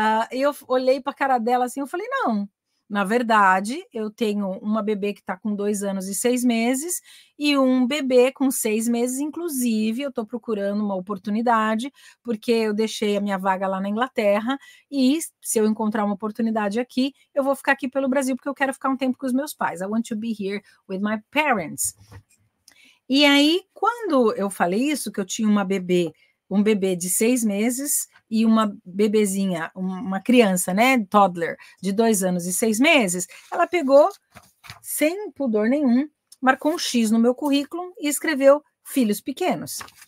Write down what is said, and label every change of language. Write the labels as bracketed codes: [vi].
[pt] Eu olhei para a cara dela assim, eu falei, não, na verdade, eu tenho uma bebê que está com 2 anos e 6 meses e um bebê com 6 meses, inclusive, eu estou procurando uma oportunidade, porque eu deixei a minha vaga lá na Inglaterra e se eu encontrar uma oportunidade aqui, eu vou ficar aqui pelo Brasil, porque eu quero ficar um tempo com os meus pais. [en] I want to be here with my parents. [pt] E aí, quando eu falei isso, que eu tinha um bebê de 6 meses e uma bebezinha, uma criança, né, toddler, de 2 anos e 6 meses, ela pegou, sem pudor nenhum, marcou um X no meu currículo e escreveu filhos pequenos.